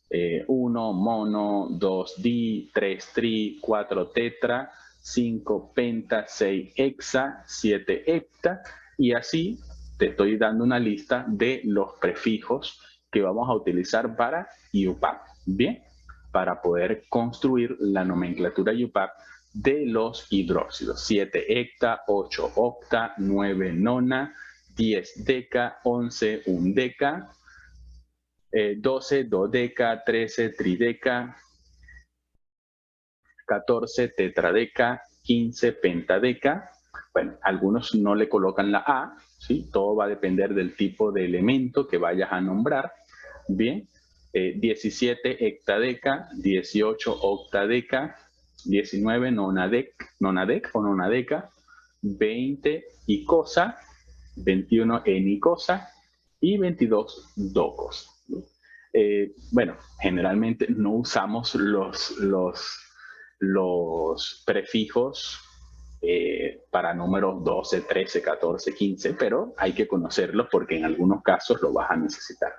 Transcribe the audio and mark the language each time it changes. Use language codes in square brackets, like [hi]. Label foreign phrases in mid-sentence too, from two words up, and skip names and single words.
[es] 1 mono, 2 di, 3 tri, 4 tetra, 5 penta, 6 hexa, 7 hepta, y así te estoy dando una lista de los prefijos que vamos a utilizar para UPAP. Bien, para poder construir la nomenclatura UPAP de los hidróxidos. 7 hecta, 8 octa, 9 nona, 10 deca, 11 undeca, 12 dodeca, 13 trideca, 14 tetradeca, 15 pentadeca. Bueno, algunos no le colocan la A, ¿sí? Todo va a depender del tipo de elemento que vayas a nombrar. Bien, 17 hectadeca, 18 octadeca, 19 nonadec o nonadeca, 20 icosa, 21 enicosa y 22 docos. Bueno, generalmente no usamos los prefijos para números 12, 13, 14, 15, pero hay que conocerlos porque en algunos casos lo vas a necesitar.